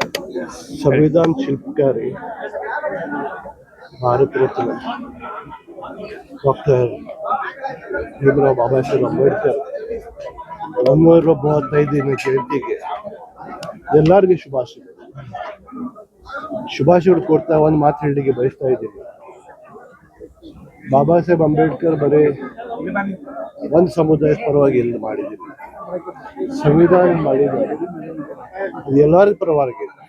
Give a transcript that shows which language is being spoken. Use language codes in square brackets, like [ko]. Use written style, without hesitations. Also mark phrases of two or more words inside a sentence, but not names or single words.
[hi] संविधान शिल्पकारी भारत रत्न [kn] डॉक्टर भीमराव बाबा साहेब अंबेडकर 135ನೇ ಜಯಂತಿಗೆ ಎಲ್ಲರಿಗೂ ಶುಭಾಶಯಗಳು ಕೊಡ್ತಾ ಒಂದು ಮಾತು ಹೇಳಲಿಕ್ಕೆ ಬಯಸ್ತಾ ಇದ್ದೀನಿ. ಬಾಬಾ ಸಾಹೇಬ್ ಅಂಬೇಡ್ಕರ್ ಬರೀ ಒಂದು ಸಮುದಾಯದ ಪರವಾಗಿ ಎಲ್ಲ ಮಾಡಿದ್ದೀವಿ, ಸಂವಿಧಾನ ಮಾಡಿದ್ದಾರೆ, ಅದು ಎಲ್ಲರ ಪರವಾಗಿ.